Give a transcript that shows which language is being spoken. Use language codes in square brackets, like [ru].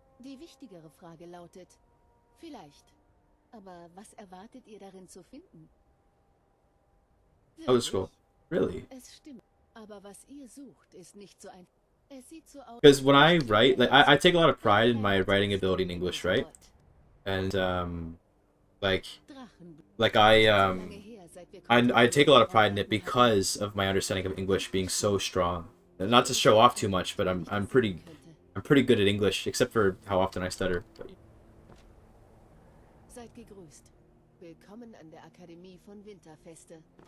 [de] Die wichtigere Frage lautet... Vielleicht. Aber was erwartet ihr darin zu finden? [en] Oh, scroll. Really? [de] Es stimmt. Aber was ihr sucht, ist nicht so einfach. Es sieht so aus... [en] Because when I write, like, I take a lot of pride in my writing ability in English, right? And, like I take a lot of pride in it because of my understanding of English being so strong. And not to show off too much, but I'm pretty good at English, except for how often I stutter. But... [de] Seid gegrüßt. Willkommen an der Akademie von Winterfeste.